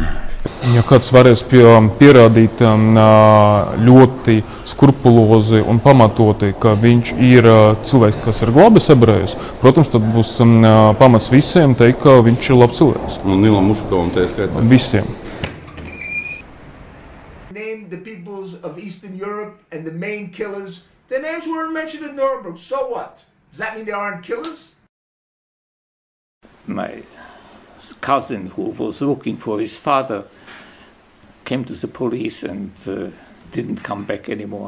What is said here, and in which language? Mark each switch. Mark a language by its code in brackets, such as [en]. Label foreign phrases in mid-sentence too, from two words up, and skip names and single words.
[lv] Ja kāds varēs pierādīt ļoti skrupulozi un pamatoti, ka viņš ir cilvēks, kas ir glābis ebrejus, protams, tad būs pamats visiem teikt, ka viņš ir labs cilvēks. Un Nilam Mušakovam tā skaitā? Visiem. [en] Named the peoples of Eastern Europe and the main killers. Their names weren't mentioned in Nuremberg. So what? Does that mean they aren't killers? My cousin, who was looking for his father, came to the police and didn't come back anymore.